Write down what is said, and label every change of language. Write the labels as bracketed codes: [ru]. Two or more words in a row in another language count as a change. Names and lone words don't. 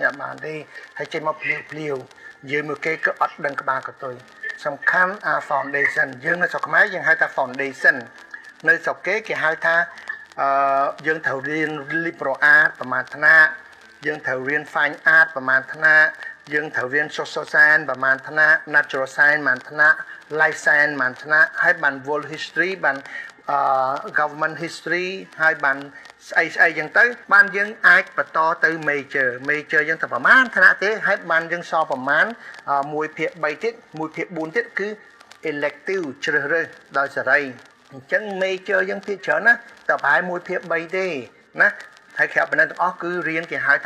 [km] អត់បានទេហើយចេញមកភ្លាវយើងមើលគេក៏អត់ដឹងក្បាលក៏ទុយសំខាន់អា foundation យើងនៅស្រុកខ្មែរយើងហៅថា foundation នៅស្រុកគេគេហៅថាយើងត្រូវរៀន [en] liberal art [km] ប្រមាណថ្នាក់យើងត្រូវរៀន [en] fine art [km] ប្រមាណថ្នាក់យើងត្រូវរៀន [en] social science [km] ប្រមាណថ្នាក់ [en] natural science [km] ប្រមាណថ្នាក់ [en] life science [km] ប្រមាណថ្នាក់ហើយបាន [en] world history [km] បាន [en] government history [km] ហើយបានស្អីចឹងទៅបានយើងអាចបន្តទៅ major យើងទៅប្រមាណថ្នាក់ទេហើយបានយើងសល់ប្រមាណ1ភាគ3ទៀត1ភាគ4ទៀតគឺ elective ជ្រើសរើស ដោយសេរីអញ្ចឹង major យើងភាគច្រើនណាតែប្រហែល1ភាគ3ទេណាហើយក្រៅពីនេះទាំងអស់គឺរៀនគេហៅថា